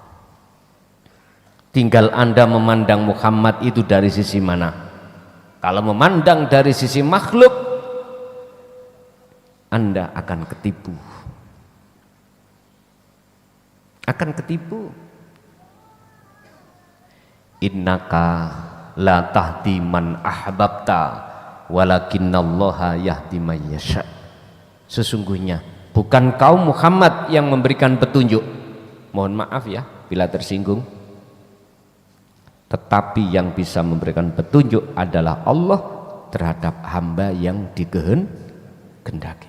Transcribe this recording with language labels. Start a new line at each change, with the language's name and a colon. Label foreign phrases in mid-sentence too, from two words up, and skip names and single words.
Indonesian: Tinggal Anda memandang Muhammad itu dari sisi mana. Kalau memandang dari sisi makhluk, Anda akan ketipu. Akan ketipu.
Arabic: إنك لا تهدي من أحببت ولكن الله يهدي من يشاء.
Indonesian: Sesungguhnya bukan kaum Muhammad yang memberikan petunjuk. Mohon maaf ya bila tersinggung. Tetapi yang bisa memberikan petunjuk adalah Allah terhadap hamba yang dikehendaki.